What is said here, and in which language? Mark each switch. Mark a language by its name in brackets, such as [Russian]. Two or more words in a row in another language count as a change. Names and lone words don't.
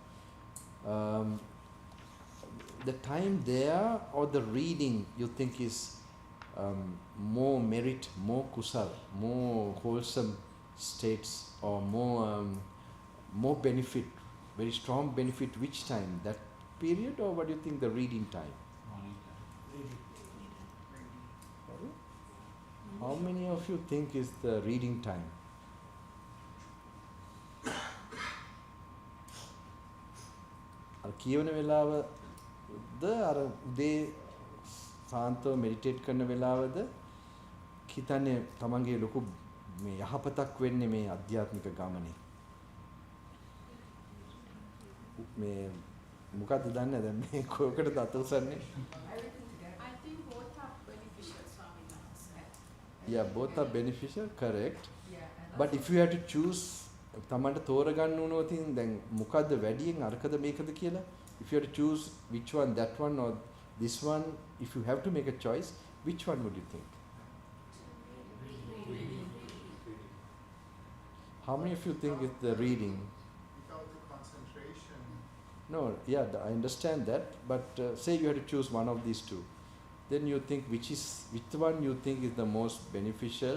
[English] The time there or the reading you think is more merit, more kusal, more wholesome states, or more benefit, very strong benefit? Which time? That period, or what do you think the reading time? Morning time. Sorry? How many of you think is the reading time? [Sinhala] කියවන වෙලාවද අර උදේ සාන්තව මෙඩිටේට් කරන වෙලාවද හිතන්නේ තමන්ගේ ලොකු මේ යහපතක් වෙන්නේ මේ අධ්‍යාත්මික ගමනේ මේ මොකද්ද දන්නේ දැන් මේ කොකටද අත උසන්නේ? [English] I think both are beneficial, Swami Maharaj. Yeah, both are beneficial, correct. Yeah, But if you had to choose [Sinhala] තමන්ට තෝරගන්න වුණොත් දැන් මොකද්ද වැඩියෙන් අරකද මේකද කියලා? [English] If you had to choose which one, that one or this one, if you have to make a choice, which one would you think? How many of you think it's the reading? Without the concentration. No, yeah, I understand that, but say you had to choose one of these two, then you think which one you think is the most beneficial?